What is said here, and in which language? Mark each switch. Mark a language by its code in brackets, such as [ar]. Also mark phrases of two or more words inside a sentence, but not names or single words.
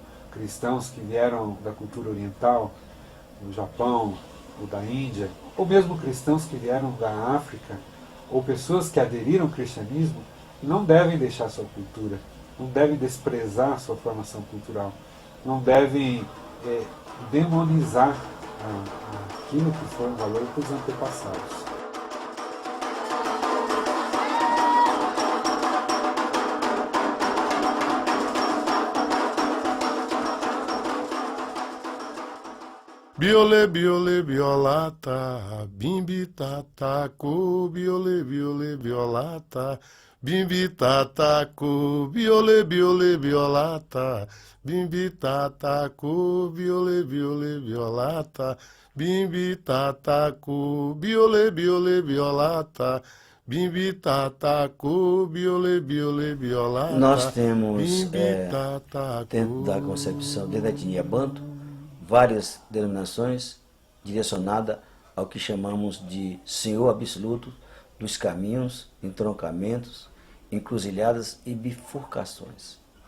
[pt] cristãos que vieram da cultura oriental, do Japão ou da Índia, ou mesmo cristãos que vieram da África, ou pessoas que aderiram ao cristianismo, não devem deixar sua cultura, não devem desprezar sua formação cultural, não devem demonizar aquilo que foi um valor dos antepassados. Biolê, biolê, biolata, bimbi, tataco, biolê, biolê, biolata, bimbi, tataco, biolê, biolê, biolata, bimbi, tataco, biolê, biolê, biolata, bimbi, tataco, biolê, biolê, biolata, bimbi, tataco, biolê, biolê, biolata. Nós temos, dentro da concepção, dentro da etnia banto, várias denominações direcionadas ao que chamamos de Senhor Absoluto dos caminhos, entroncamentos, encruzilhadas e bifurcações.